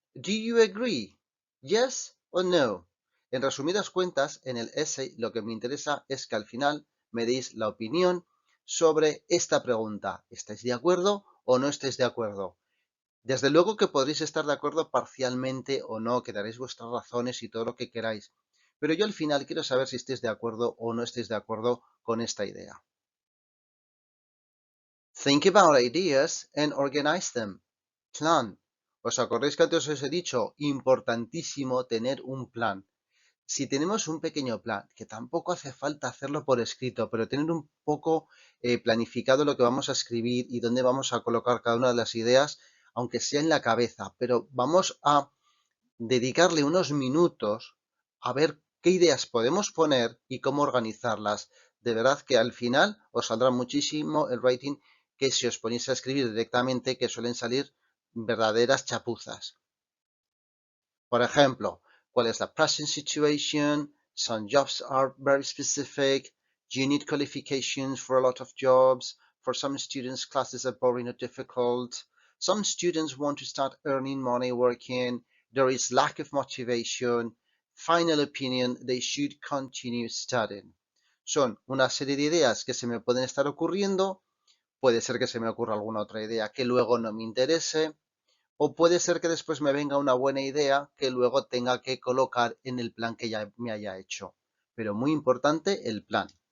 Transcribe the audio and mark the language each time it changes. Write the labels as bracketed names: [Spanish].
[English] Do you agree? Yes or no? [Spanish] En resumidas cuentas, en el essay lo que me interesa es que al final me deis la opinión sobre esta pregunta. ¿Estáis de acuerdo o no estáis de acuerdo? Desde luego que podréis estar de acuerdo parcialmente o no, que daréis vuestras razones y todo lo que queráis. Pero yo al final quiero saber si estáis de acuerdo o no estáis de acuerdo con esta idea. [English] Think about ideas and organize them. [Spanish] Plan. ¿Os acordáis que antes os he dicho? Importantísimo tener un plan. Si tenemos un pequeño plan, que tampoco hace falta hacerlo por escrito, pero tener un poco planificado lo que vamos a escribir y dónde vamos a colocar cada una de las ideas, aunque sea en la cabeza, pero vamos a dedicarle unos minutos a ver qué ideas podemos poner y cómo organizarlas. De verdad que al final os saldrá muchísimo el writing que si os ponéis a escribir directamente, que suelen salir verdaderas chapuzas. Por ejemplo, ¿cuál es la [English] present situation? Some jobs are very specific. You need qualifications for a lot of jobs. For some students, classes are boring or difficult. Some students want to start earning money working. There is lack of motivation. Final opinion, they should continue studying. [Spanish] Son una serie de ideas que se me pueden estar ocurriendo. Puede ser que se me ocurra alguna otra idea que luego no me interese. O puede ser que después me venga una buena idea que luego tenga que colocar en el plan que ya me haya hecho. Pero muy importante el plan.